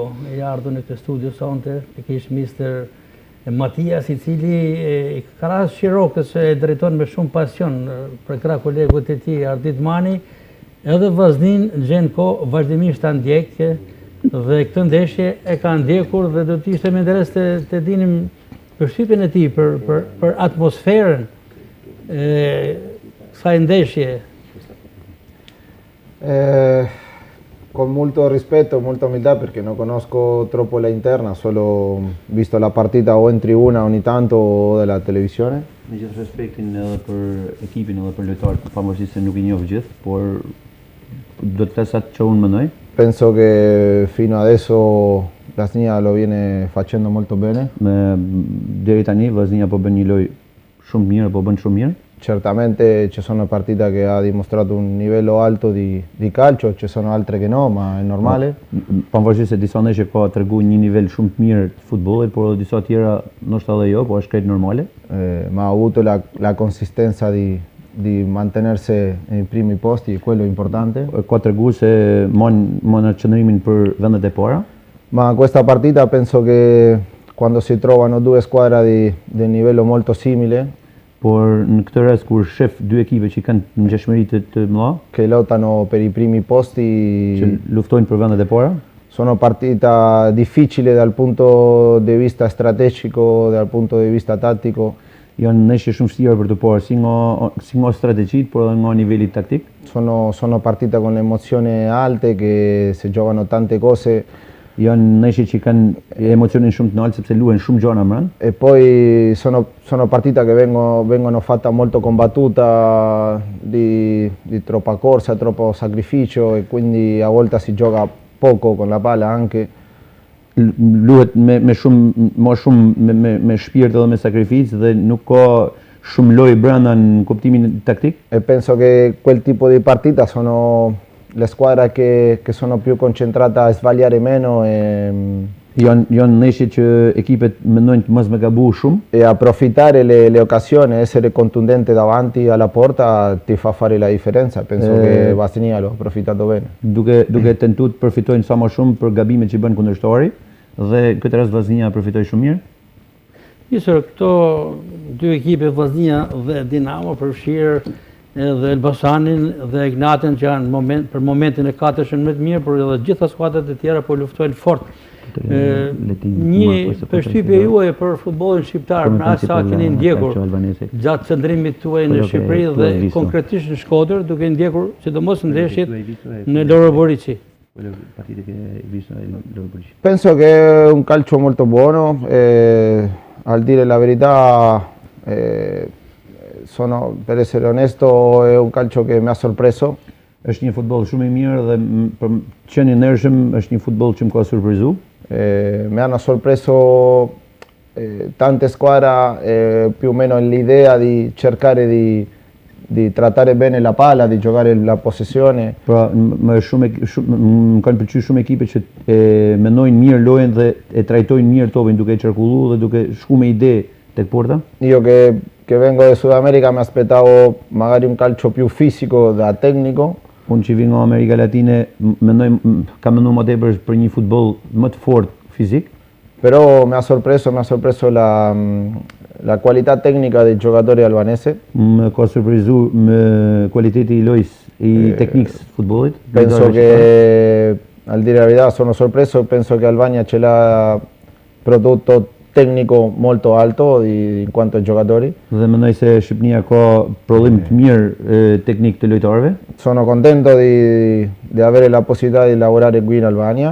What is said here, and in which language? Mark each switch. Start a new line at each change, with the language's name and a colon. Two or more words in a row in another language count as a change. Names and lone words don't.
Albanian: i ardhur në këtë studio sonte, pikërisht Mister Matias, i cili krahas Shirokës e drejton me shumë pasion për krah kolegut e tij Ardit Mani, edhe Vllaznin gjen kohë vazhdimisht ta ndjek dhe këtë ndeshje e ka ndjekur dhe do të ishte me interes të dinim përshtypjen e tij për atmosferën e kësaj ndeshje.
Italian: con molto rispetto, molta umiltà perché non conosco troppo la interna, solo visto la partita o in tribuna ogni tanto o dalla televisione.
Albanian: Me gjithë respektin edhe për ekipin edhe për lojtarët, pavarësisht se nuk I njoh gjithë, por do të flas atë që unë mendoj.
Italian: Penso che fino adesso Vllaznia lo viene facendo molto bene.
Albanian: Deri tani Vllaznia po bën një lojë shumë mirë, po bën shumë mirë.
Italian: Certamente ci sono partite che ha dimostrato un livello alto di calcio, ci sono altre che no, ma è normale.
Albanian: Pavarësisht se disa ndeshje ka treguar një nivel shumë të mirë të futbollit, por edhe disa tjera ndoshta edhe jo, po është krejt normale.
Italian: Ma ha avuto la consistenza di mantenersi nei primi posti, e quello è importante.
Albanian: Ka treguar se mon qëndrimin për vendet e para.
Italian: Ma questa partita penso che quando si trovano due squadre di livello molto simile,
Albanian: por në këtë rast kur shef dy ekipe që kanë ngjashmëri të mëdha,
Italian: che lottano per i primi posti,
Albanian: që luftojnë për vendet e para,
Italian: sono partite difficili dal punto di vista strategico, dal punto di vista tattico.
Albanian: Janë ndeshje shumë vështira për të parë, si nga strategjit, por edhe nga niveli taktik.
Italian: Sono partite con le emozioni alte che si giocano tante cose.
Albanian: Janë ndeshje që kanë emocionin shumë të lartë sepse luhen shumë gjëra brenda.
Italian: E poi sono partite che vengono fatte molto combattuta, di troppa corsa, troppo sacrificio e quindi a volte si gioca poco con la palla anche.
Albanian: Luhet me shumë me shpirt edhe me sakrificë dhe nuk ka shumë lojë brenda në kuptimin taktik.
Italian: E penso che quel tipo di partita sono le squadre che sono più concentrate a sbagliare meno
Albanian: janë ndeshje që ekipet mendojnë të mos me gabu shumë
Italian: e approfittare le occasioni, essere contundente davanti alla porta ti fa fare la differenza. Penso che Vllaznia lo ha approfittato bene.
Albanian: Duke tentuar të përfitojnë sa më shumë për gabimet që bën kundërshtari dhe këtë rast Vllaznia përfitoi shumë mirë. Nisër, këto dy ekipe Vllaznia dhe Dinamo përfshirë edhe Elbasanin dhe Ignatin që janë për momentin e katëshën më të mirë, por edhe gjitha skuadrat e tjera po luftojnë fort. Një përshtypje juaj për futbollin shqiptar, në aq sa keni ndjekur gjatë qëndrimit tuaj në Shqipëri dhe konkretisht në Shkodër, duke ndjekur sidomos ndeshjet në Loroborici.
Italian: Penso che è un calcio molto buono, al dire la verità, per essere onesto, è un calcio che mi ha sorpreso.
Albanian: Është një futboll shumë I mirë dhe për qenë I ndershëm është një futboll që më ka surprizuar.
Italian: Mi hanno sorpreso tante squadre più o meno l'idea di cercare di trattare bene la palla, di giocare la possessione.
Albanian: Pra, më kanë pëlqyer shumë ekipe që mendojnë mirë lojën dhe e trajtojnë mirë topin duke qarkulluar dhe duke shkuar me ide tek porta.
Italian: Io che vengo de Sudamerica mi aspettavo magari un calcio più fisico da tecnico.
Albanian: Unë që vi nga Amerika Latine kam menduar më tepër për një futboll më të fortë fizik.
Italian: Però mi ha sorpreso la qualità tecnica dei giocatori albanesi.
Albanian: Më ka surprizuar me qualiteti I lojës I teknikës futbollit.
Italian: Penso che, al dire la verità, sono sorpreso, penso che Albania ce l'ha prodotto tecnico molto alto in quanto ai giocatori.
Albanian: Dhe mendoj se Shqipnia ka prodhim të mirë teknik të lojtarëve.
Italian: Sono contento di avere la possibilità di lavorare qui in Albania.